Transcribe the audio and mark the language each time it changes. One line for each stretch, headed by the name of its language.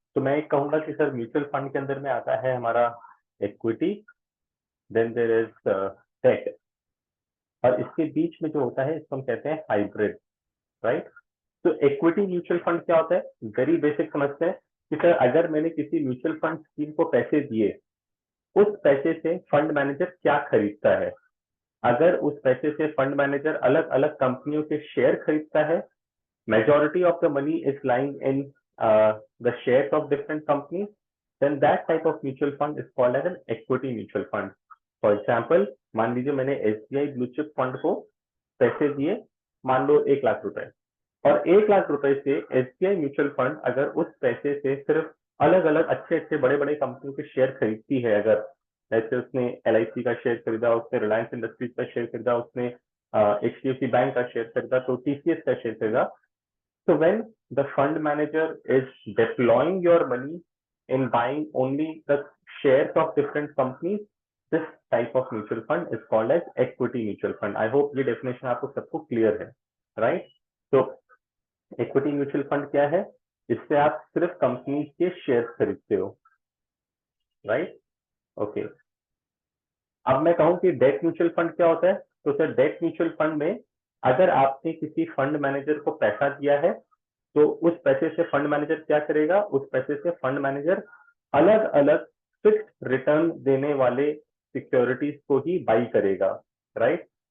Hindi: तो मैं एक कहूंगा कि सर म्यूचुअल फंड के अंदर में आता है हमारा equity,
English: then there is debt,
Hindi: और इसके बीच में जो होता है इसको हम कहते हैं हाइब्रिड, राइट। तो इक्विटी म्यूचुअल फंड क्या होता है, वेरी बेसिक समझते हैं कि सर अगर मैंने किसी म्यूचुअल फंड स्कीम को पैसे दिए, उस पैसे से फंड मैनेजर क्या खरीदता है। अगर उस पैसे से फंड मैनेजर अलग अलग कंपनियों के शेयर खरीदता है,
English: majority of the money is lying in the shares of different companies, then that type of mutual fund is called as an equity mutual fund।
Hindi: For example, मान लीजिए मैंने SBI ब्लू चिप फंड को पैसे दिए, मान लो 1 लाख रुपए, और 1 लाख रुपए से SBI म्यूचुअल फंड अगर उस पैसे से सिर्फ अलग अलग अच्छे अच्छे बड़े बड़े कंपनियों के शेयर खरीदती है, अगर जैसे उसने LIC का शेयर खरीदा, उसने रिलायंस इंडस्ट्रीज का शेयर खरीदा, उसने HDFC बैंक का शेयर खरीदा, तो TCS का शेयर खरीदा,
English: So when the fund manager is deploying your money in buying only the shares of different companies, this type of mutual fund is called as equity mutual fund. I hope ये definition आपको सबको clear है, right? So equity mutual fund क्या है?
Hindi: इससे आप सिर्फ company के शेयर खरीदते हो, राइट? ओके, अब मैं कहूं कि डेट म्यूचुअल फंड क्या होता है, तो सर डेट म्यूचुअल फंड में अगर आपने किसी फंड मैनेजर को पैसा दिया है तो उस पैसे से फंड मैनेजर क्या करेगा, उस पैसे से फंड मैनेजर अलग अलग फिक्स रिटर्न देने वाले सिक्योरिटीज को ही बाई करेगा, राइट?